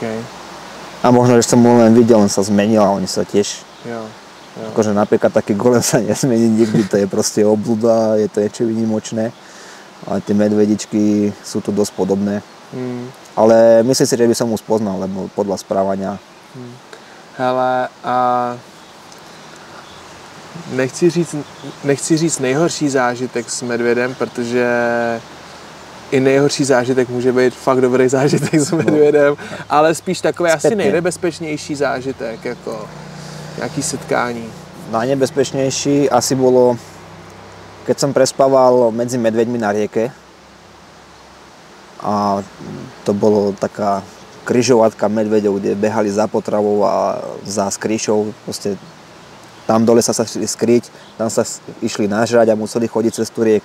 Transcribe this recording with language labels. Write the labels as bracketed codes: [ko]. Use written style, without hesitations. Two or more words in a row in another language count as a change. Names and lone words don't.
[sk] A možno, že som mu len videl, len sa zmenila, oni sa tiež... Jo. Akože napríklad taký golem sa nesmení nikdy, to je proste obľuda, je to niečo výnimočné. Ale tie medvedičky sú tu dosť podobné. Ale myslím si, že by som mu spoznal, lebo podľa správania. [cs] Hele, a nechci říct nejhorší zážitek s medvědem, protože i nejhorší zážitek může být fakt dobrý zážitek s medvědem, ale spíš takový asi nejnebezpečnější zážitek, jako nějaký setkání. [sk] Najnebezpečnejší asi bolo, keď som prespával medzi medveďmi na rieke. A to bolo taká križovatka medveďov, kde behali za potravou a za skríšou. Proste tam dole sa šli skryť, tam sa išli nažrať a museli chodiť cez tú rieku.